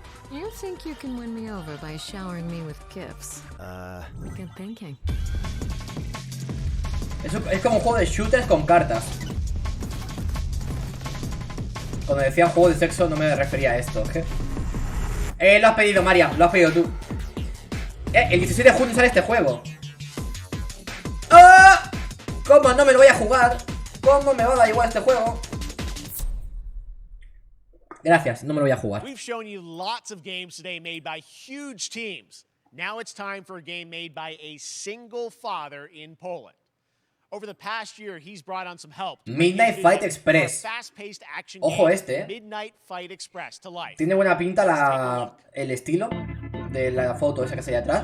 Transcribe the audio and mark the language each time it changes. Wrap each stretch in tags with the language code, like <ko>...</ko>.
<en>You think you can win me over by showering me with gifts? Good thinking.</en> <es>Es como un juego de shooters con cartas. Cuando decía juego de sexo no me refería a esto, ¿eh? Lo has pedido, Mariam, lo has pedido tú. El 16 de junio sale este juego. ¡Ah! ¿Cómo no me lo voy a jugar? ¿Cómo me va a dar igual este juego? Gracias, no me lo voy a jugar.</es> <en>We've shown you lots of games today made by huge teams. Now it's time for a game made by a single father in Poland. Over the past year, he's brought on some help.</en> <es>Midnight Fight Express. Ojo este,</es> <en>Midnight Fight Express to life.</en> <es>Tiene buena pinta el estilo de la foto esa que está ahí atrás.</es>